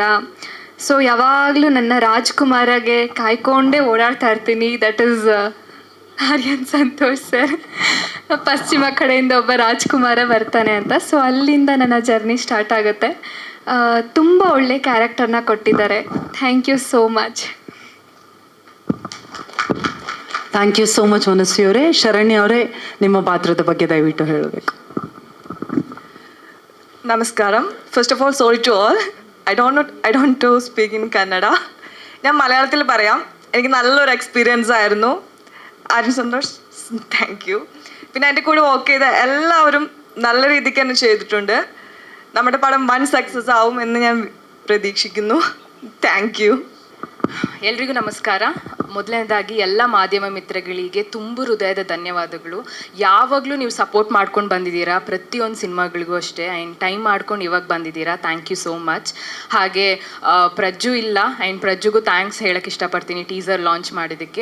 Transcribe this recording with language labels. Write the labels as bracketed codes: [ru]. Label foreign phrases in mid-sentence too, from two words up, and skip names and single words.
[kn] ಸೊ ಯಾವಾಗಲೂ ನನ್ನ ರಾಜ್ಕುಮಾರಗೆ ಕಾಯ್ಕೊಂಡೇ ಓಡಾಡ್ತಾ ಇರ್ತೀನಿ. [en] That is ಆರ್ಯನ್ ಸಂತೋಷ್ ಸರ್. [kn] ಪಶ್ಚಿಮ ಕಡೆಯಿಂದ ಒಬ್ಬ ರಾಜ್ಕುಮಾರ ಬರ್ತಾನೆ ಅಂತ. ಸೊ ಅಲ್ಲಿಂದ ನನ್ನ [en] journey start [kn] ಆಗುತ್ತೆ. ತುಂಬ ಒಳ್ಳೆ ಕ್ಯಾರೆಕ್ಟರ್ನ ಕೊಟ್ಟಿದ್ದಾರೆ. [en] Thank you so much. Thank you so much ಮನಸ್ವಿ ಅವರೇ. [kn] ಶರಣ್ಯ ಅವರೇ, ನಿಮ್ಮ ಪಾತ್ರದ ಬಗ್ಗೆ ದಯವಿಟ್ಟು ಹೇಳಬೇಕು. [en] നമസ്കാരം. First of all sorry to all. I don't to speak in Kannada. [ml] ഞാൻ മലയാളത്തിൽ പറയാം. എനിക്ക് നല്ലൊരു എക്സ്പീരിയൻസ് ആയിരുന്നു. [en] ആര്യൻ സന്തോഷ്, thank you. [ml] പിന്നെ എൻ്റെ കൂടെ വർക്ക് ചെയ്ത എല്ലാവരും നല്ല രീതിക്ക് തന്നെ ചെയ്തിട്ടുണ്ട്. നമ്മുടെ പടം വൻ സക്സസ് ആവും എന്ന് ഞാൻ പ്രതീക്ഷിക്കുന്നു. [en] Thank you. [kn] ಎಲ್ರಿಗೂ ನಮಸ್ಕಾರ. ಮೊದಲನೇದಾಗಿ ಎಲ್ಲ ಮಾಧ್ಯಮ ಮಿತ್ರಗಳಿಗೆ ತುಂಬ ಹೃದಯದ ಧನ್ಯವಾದಗಳು. ಯಾವಾಗಲೂ ನೀವು ಸಪೋರ್ಟ್ ಮಾಡ್ಕೊಂಡು ಬಂದಿದ್ದೀರಾ, ಪ್ರತಿಯೊಂದು ಸಿನಿಮಾಗಳಿಗೂ ಅಷ್ಟೇ. [en] And time [kn] ಮಾಡ್ಕೊಂಡು ಇವಾಗ ಬಂದಿದ್ದೀರಾ. [en] Thank you so much. [kn] ಹಾಗೆ ಪ್ರಜ್ಜು ಇಲ್ಲ, ಆ್ಯಂಡ್ ಪ್ರಜ್ಜುಗೂ ಥ್ಯಾಂಕ್ಸ್ ಹೇಳೋಕ್ಕೆ ಇಷ್ಟಪಡ್ತೀನಿ [en] teaser launch [kn] ಮಾಡಿದ್ದಕ್ಕೆ.